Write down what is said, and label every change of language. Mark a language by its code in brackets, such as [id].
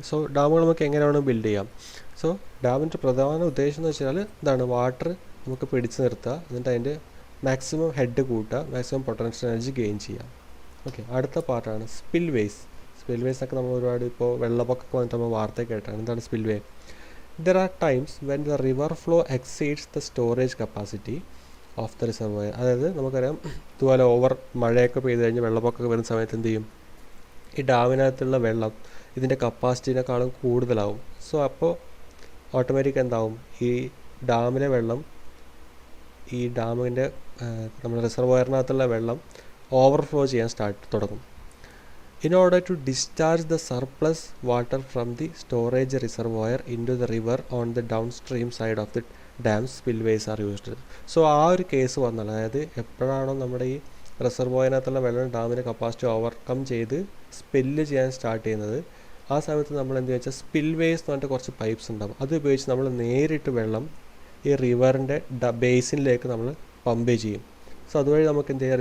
[ml] So ഡാമുകൾ നമുക്ക് എങ്ങനെ വേണം ബിൽഡ് ചെയ്യാം. സോ ഡാമിൻ്റെ പ്രധാന ഉദ്ദേശം എന്ന് വെച്ചാൽ ഇതാണ്, വാട്ടർ നമുക്ക് പിടിച്ചു നിർത്തുക, എന്നിട്ട് അതിൻ്റെ മാക്സിമം ഹെഡ് കൂട്ടുക, മാക്സിമം പൊട്ടൻഷ്യൽ എനർജി ഗെയിൻ ചെയ്യാം. ഓക്കെ, അടുത്ത പാർട്ടാണ് സ്പിൽ വേസ്. സ്പിൽ വേസ് ഒക്കെ നമ്മൾ ഒരുപാട് ഇപ്പോൾ വെള്ളപ്പൊക്കമൊക്കെ വന്നിട്ട് നമ്മൾ വാർത്ത കേട്ടാണ്. എന്താണ് spill way? [en] There are times when the river flow exceeds the storage capacity of the reservoir. [ml] അതായത് നമുക്കറിയാം, ഇതുപോലെ ഓവർ മഴയൊക്കെ പെയ്ത് കഴിഞ്ഞ് വെള്ളപ്പൊക്കമൊക്കെ വരുന്ന സമയത്ത് എന്ത് ചെയ്യും? ഈ ഡാമിനകത്തുള്ള വെള്ളം ഇതിൻ്റെ കപ്പാസിറ്റിനേക്കാളും കൂടുതലാവും. സോ അപ്പോൾ ഓട്ടോമാറ്റിക് എന്താവും? ഈ ഡാമിലെ വെള്ളം, ഈ ഡാമിൻ്റെ നമ്മുടെ റിസർവോയറിനകത്തുള്ള വെള്ളം ഓവർഫ്ലോ ചെയ്യാൻ തുടങ്ങും. [en] In order to discharge the surplus water from the storage reservoir into the river on the downstream side of the dam, spillways are used. [ml] So ആ ഒരു കേസ് വന്നാൽ, അതായത് എപ്പോഴാണോ നമ്മുടെ ഈ റിസർവോയറിനകത്തുള്ള വെള്ളം ഡാമിൻ്റെ കപ്പാസിറ്റി ഓവർകം ചെയ്ത് സ്പില്ല് ചെയ്യാൻ സ്റ്റാർട്ട് ചെയ്യുന്നത്, ആ സമയത്ത് നമ്മൾ എന്ത് വെച്ചാൽ സ്പിൽവേസ് എന്ന് പറഞ്ഞിട്ട് കുറച്ച് പൈപ്പ്സ് ഉണ്ടാകും. അത് ഉപയോഗിച്ച് നമ്മൾ നേരിട്ട് വെള്ളം ഈ റിവറിൻ്റെ ബേസിനിലേക്ക് നമ്മൾ പമ്പ് ചെയ്യും. സോ അതുവഴി നമുക്ക് എന്ത് ചെയ്യാം?